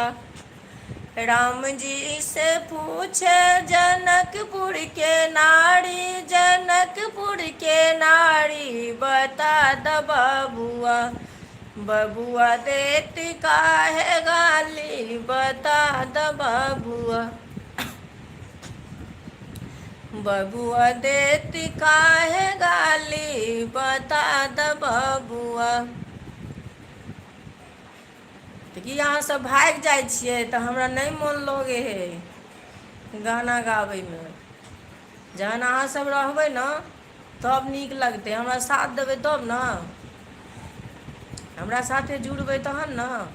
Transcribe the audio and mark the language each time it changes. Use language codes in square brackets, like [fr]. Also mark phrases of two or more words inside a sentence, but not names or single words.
[mai] राम जी से पूछे जनकपुर के नारी, जनकपुर के नारी बता द बबुआ, बबुआ देती काहे गाली, बता द बबुआ, बबुआ देती काहे गाली, बता द बबुआ। कि अहाँ सब भागि जाइ छियै तऽ हमरा नहि मोन लगे हइ गाना गाबैमे। जहन अहाँ सब रहबै ने तब नीक लगतै, हमरा साथ देबै तब ने, हमरा साथे जुड़बै तहन ने।